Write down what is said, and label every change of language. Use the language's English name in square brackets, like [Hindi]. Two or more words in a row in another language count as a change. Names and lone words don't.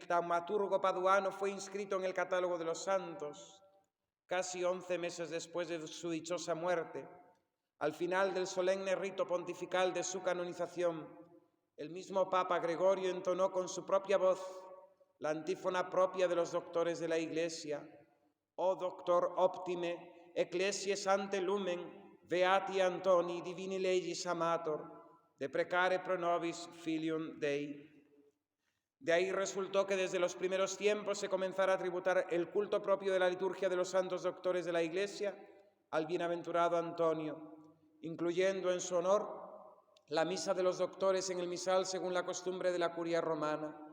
[Spanish] taumaturgo paduano fue inscrito en el catálogo de los santos, casi 11 meses después de su dichosa muerte, al final del solemne rito pontifical de su canonización, el mismo Papa Gregorio entonó con su propia voz la antífona propia de los doctores de la Iglesia: [Latin] «O doctor optime, ecclesiae ante lumen, beati Antoni divini legis amator, deprecare pro nobis filium Dei». [Spanish] De ahí resultó que desde los primeros tiempos se comenzara a tributar el culto propio de la liturgia de los santos doctores de la Iglesia al bienaventurado Antonio, incluyendo en su honor la misa de los doctores en el misal según la costumbre de la curia romana.